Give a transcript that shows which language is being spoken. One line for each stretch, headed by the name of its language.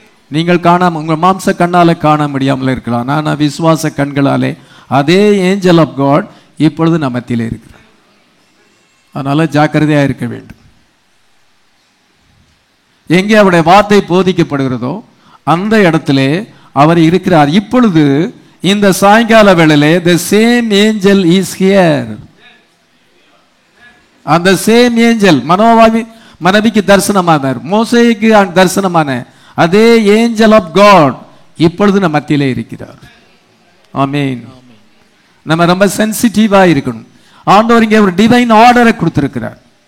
Tamil: நீங்கள் காணாம உங்கள் மாம்ச கண்ணால காண முடியாமல் இருக்கலாம், ஆனால் விசுவாச கண்களாலே அதே
English: angel of God
Tamil: இப்பொழுது நம்மத்தில் இருக்கிறார். அதனால ஜாக்கிரதையா இருக்க வேண்டும். எங்கே அவருடைய வார்த்தை போதிக்கப்படுகிறதோ அந்த இடத்திலே அவர் இருக்கிறார். இப்பொழுது இந்த சாயங்கால வேளையிலே
English: the same angel is here.
Tamil: அந்த
English: same angel
Tamil: மனோவாவிக்கு தரிசனமானார், மோசேக்கு தரிசனமான அதே
English: angel of God
Tamil: இப்பொழுது நம்ம மத்தியிலே இருக்கிறார். ஆமென். நம்ம ரொம்ப சென்சிட்டிவா இருக்கணும். ஆண்டவர் இங்கே ஒரு
English: divine ஆர்டரை
Tamil: கொடுத்திருக்கிறார்.